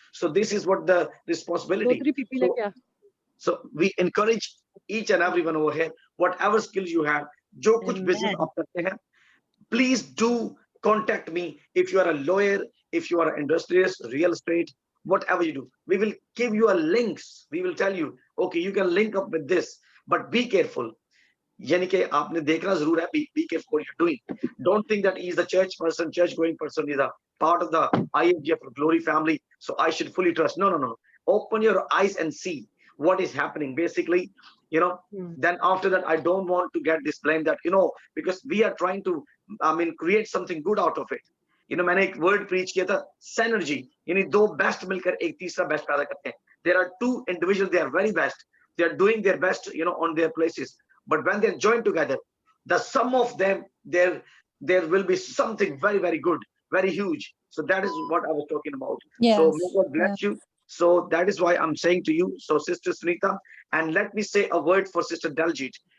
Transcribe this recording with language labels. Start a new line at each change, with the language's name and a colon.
English: So this is what the responsibility. So we encourage each and everyone over here, whatever skills you have,
Hindi: जो कुछ business आप करते हैं,
English: please do contact me. If you are a lawyer, if you are an industrialist, real estate, whatever you do, we will give you a links. We will tell you, okay, you can link up with this, but be careful.
Hindi: यानी कि आपने देखना जरूर है,
English: be careful what you're doing. Don't think that he is a church person, church going person, is a part of the IFGF Glory family, so I should fully trust. No. Open your eyes and see what is happening. Basically, you know, then after that, I don't want to get this blame that, you know, because we are trying to, I mean, create something good out of it. You know,
Hindi: मैंने एक word preach किया था, synergy. यानी दो best मिलकर एक तीसरा best पैदा करते हैं.
English: There are two individuals, they are very best. They are doing their best, you know, on their places. But when they're joined together, the sum of them, there will be something very, very good, very huge. So that is what I was talking about. Yes. So may God bless you. So that is why I'm saying to you, so Sister Sunita, and let me say a word for Sister Daljit.